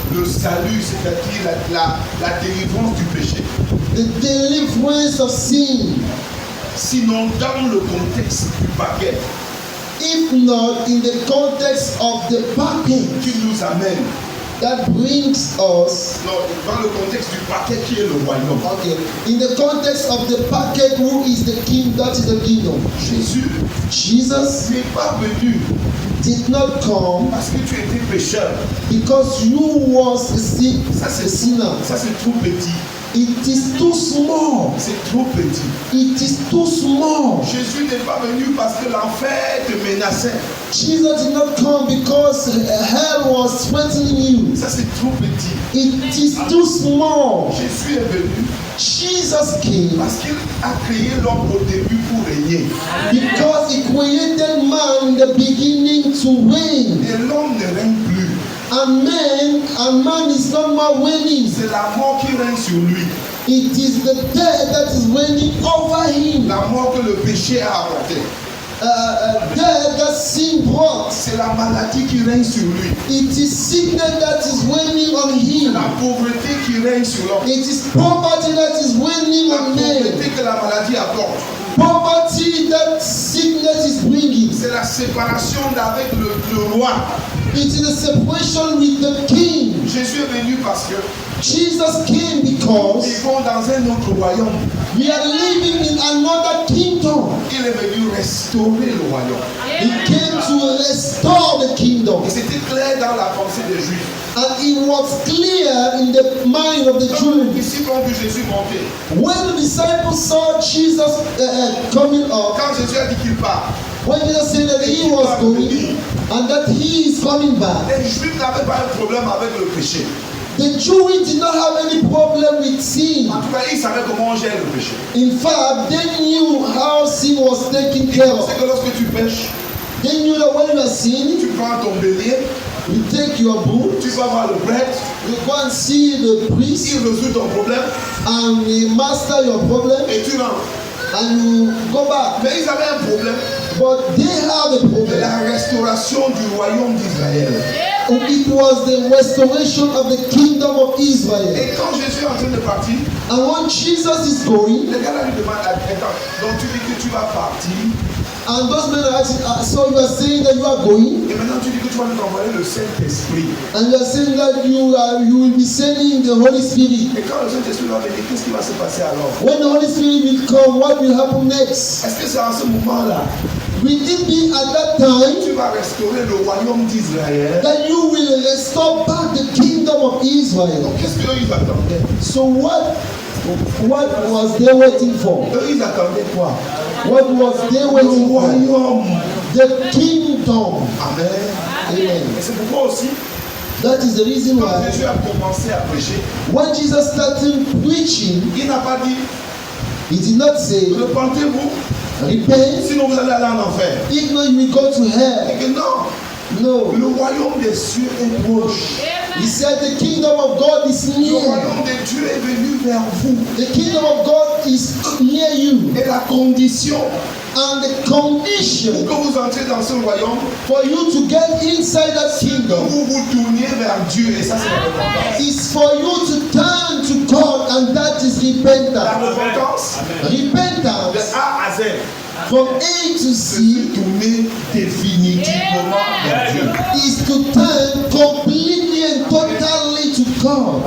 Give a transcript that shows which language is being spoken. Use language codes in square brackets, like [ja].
[fr] le salut, c'est-à-dire la délivrance du péché. [en] the deliverance of sin, [fr] Sinon, dans le contexte du paquet [en] if not in the context of the package [fr] qui nous amène, [en] that brings us. [fr] non, dans le contexte du paquet qui est le royaume. [en] Okay, in the context of the package, who is the king? That is the kingdom. [fr] Jésus [en] Jesus [fr] n'est pas venu [en] did not come [fr] parce que tu étais pécheur. [en] because you was a sinner. [fr] Ça c'est trop petit. [en] It is too small. [fr] C'est trop petit. [en] It is too small. [fr] Jésus n'est pas venu parce que l'enfer te menaçait. [en] Jesus did not come because hell was threatening you. [fr] Ça c'est trop petit. [en] It is too small. [fr] Jésus est venu [en] Jesus came [fr] parce qu'il a créé l'homme au début pour régner. [en] because he created man in the beginning to reign. [fr] Et l'homme ne règne plus. [en] And man is not more reigning. [fr] C'est la mort qui règne sur lui. [en] It is the death that is reigning over him. [fr] La mort que le péché a apporté. [en] Death that sin brought. [fr] C'est la maladie qui règne sur lui. [en] It is sickness that is reigning on him. [fr] La pauvreté qui règne sur l'homme. [en] It is poverty that is reigning [fr] La [en] on man. [fr] pauvreté que la maladie apporte. [en] Poverty that sickness is bringing. [fr] C'est la séparation avec le roi. [en] It is a separation with the king. [fr] Jésus est venu parce que [en] Jesus came [fr] nous [en] because [fr] vivons dans un autre royaume. [en] we are living in another kingdom. [fr] Il est venu restaurer le royaume. [en] He came to restore the kingdom. [fr] Et c'était clair dans la pensée des Juifs. [en] And it was clear in the mind of the [fr] Quand les [en] Jews. [fr] disciples ont vu Jésus monter, [en] When the disciples saw Jesus coming up, [fr] quand Jésus a dit qu'il part, [en] when Jesus said that he was going and that he is coming back, [fr] les Juifs n'avaient pas un problème avec le péché. [en] the Jews did not have any problem with sin. [fr] En tout cas, ils savaient comment on gère le péché. [en] In fact, they knew how sin was taken care of. [fr] C'est que lorsque tu pêches, [en] They knew that when you are sinning, [fr] tu prends ton bélier, [en] you take your boot, [fr] tu vas voir le prêtre, [en] you go and see the priest, [fr] il résout ton problème [en] and he master your problem, [fr] et tu rentres. [en] and you go back. [fr] Mais ils avaient un problème [en] But they have a [fr] de [en] problem. [fr] la restauration du royaume d'Israël. [en] It was the restoration of the kingdom of Israel. [fr] Et quand Jésus est en train de partir, [en] And when Jesus is going, [fr] les gars là lui demandent, attends, donc tu dis que tu vas partir, [en] and those men are asking, so you are saying that you are going, [fr] et maintenant tu dis que tu vas nous envoyer le Saint-Esprit. [en] and you are saying that you will be sending the Holy Spirit. [fr] Et quand le Saint-Esprit va venir, qu'est-ce qui va se passer alors? [en] When the Holy Spirit will come, what will happen next? [fr] Est-ce que c'est en ce moment-là [en] Will it be at that time [fr] tu vas restaurer le royaume d'Israël? [en] that you will restore back the kingdom of Israel? [fr] Donc qu'est-ce qu'ils attendaient? [en] So what was they waiting for? [fr] Eux, ils attendaient quoi? [en] What was they [fr] Le [en] waiting for? [fr] royaume. [en] The kingdom. [fr] Amen. [en] Amen. [fr] Et c'est pourquoi aussi, [en] That is the reason [fr] quand [en] why [fr] Jésus a commencé à prêcher, [en] when Jesus started preaching, [fr] il n'a pas dit, [en] he did not say, [fr] repentez-vous, [en] repent, [fr] sinon vous allez aller en enfer. [en] if not you will go to [fr] Et [en] hell. [fr] que non, [en] No. [fr] le royaume des cieux est proche. [en] He said the kingdom of God is [fr] Le [en] near. [fr] royaume de Dieu est venu vers vous. [en] The kingdom of God is near you. [fr] Et la condition [en] And the [fr] pour [en] condition [fr] que vous entrez dans ce royaume, [en] for you to get inside that [fr] que [en] kingdom [fr] vous vous tourniez vers Dieu. Et ça, c'est la repentance. [en] is for you to turn to God, and that is [fr] La [en] repentance. [fr] repentance, de [en] Repentance [fr] A à Z, [en] from A to [fr] c'est [en] Z [fr] se tourner définitivement vers Dieu. [en] is to turn completely and totally to God.